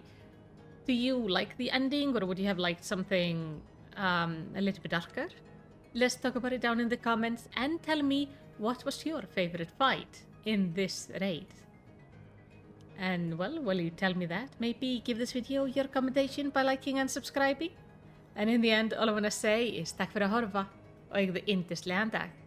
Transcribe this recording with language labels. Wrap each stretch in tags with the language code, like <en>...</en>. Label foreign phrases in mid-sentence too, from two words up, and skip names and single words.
<en>Do you like the ending, or would you have liked something a little bit darker? Let's talk about it down in the comments, and tell me what was your favorite fight in this raid. And well, while you tell me that, maybe give this video your commendation by liking and subscribing. And in the end, all I want to say is</en> <is>takk fyrir að horfa og eigðu yndislegan dag.</is>